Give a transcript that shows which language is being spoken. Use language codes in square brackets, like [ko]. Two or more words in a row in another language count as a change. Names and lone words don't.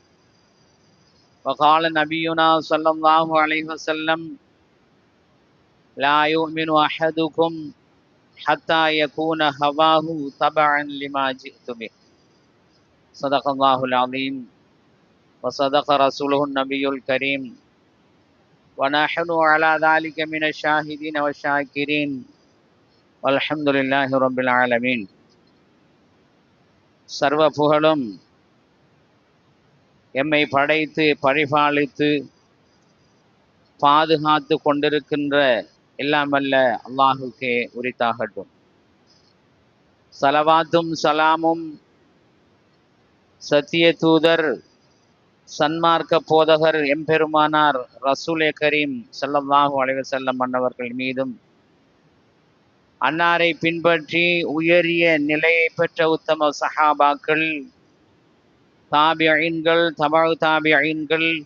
[ar] وقال نبينا صلى الله عليه وسلم لا يؤمن أحدكم حتى يكون هواه تبعا لما جئت به صدق الله العظيم وصدق رسوله النبي الكريم ونحن على ذلك من الشاهدين والشاكرين والحمد لله رب العالمين. [ta] சர்வ புகழும் எம்மை படைத்து பரிபாலித்து பாதுகாத்து கொண்டிருக்கின்ற எல்லாம் வல்ல அல்லாஹுக்கே உரித்தாகட்டும். சலவாத்தும் சலாமும் சத்திய தூதர் சன்மார்க்க போதகர் எம்பெருமானார் [ur] رسولِ کریم [ar] صلى الله عليه وسلم [ta] அன்னவர்கள் மீதும் அன்னாரை பின்பற்றி உயரிய நிலையை பெற்ற உத்தம சஹாபாக்கள், தாபியீன்கள், தபஉ தாபியீன்கள்,